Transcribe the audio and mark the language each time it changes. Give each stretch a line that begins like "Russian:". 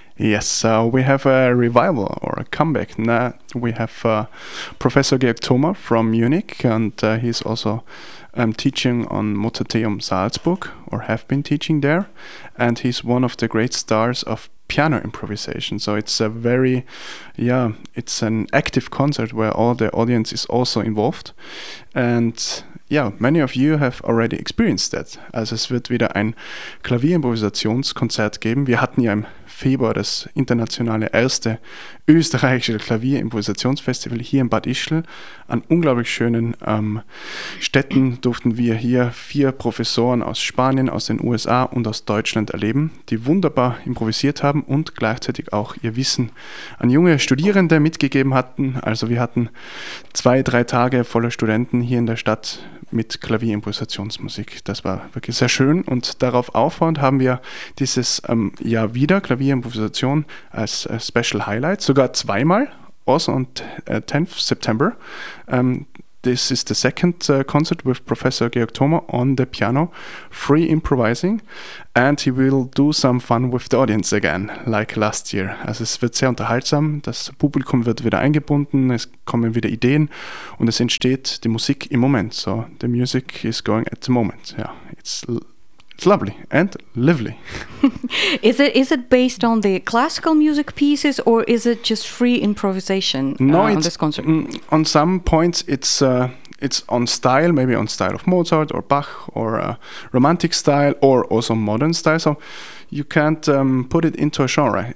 English: Yes, we have a revival or a comeback. Now we have Professor Georg Thoma from Munich, and he's also teaching on Mozarteum Salzburg, or have been teaching there, and he's one of the great stars of piano improvisation. So it's a very, it's an active concert where all the audience is also involved, and yeah, many of you have already experienced that.
German: Also es wird wieder ein Klavierimprovisationskonzert geben. Wir hatten ja im Februar das internationale erste österreichische Klavierimprovisationsfestival hier in Bad Ischl. An unglaublich schönen Städten durften wir hier 4 Professoren aus Spanien, aus den USA und aus Deutschland erleben, die wunderbar improvisiert haben und gleichzeitig auch ihr Wissen an junge Studierende mitgegeben hatten. Also wir hatten 2-3 Tage voller Studenten hier in der Stadt mit Klavierimprovisationsmusik. Das war wirklich sehr schön. Und darauf aufbauend haben wir dieses Jahr wieder Klavierimprovisation als Special Highlight, sogar 2-mal, also
English: on 10th September. This is the second concert with Professor Georg Thoma on the piano, free improvising, and he will do some fun with the audience again, like last year.
German: Also es wird sehr unterhaltsam, das Publikum wird wieder eingebunden, es kommen wieder Ideen und es entsteht die Musik im Moment.
English: So the music is going at the moment. Yeah, it's lovely and lively. is it based on the classical music pieces, or is it just free improvisation? No, on this concert? On some points it's on style, maybe on style of Mozart or Bach or romantic style or also modern style. So you can't put it into a genre.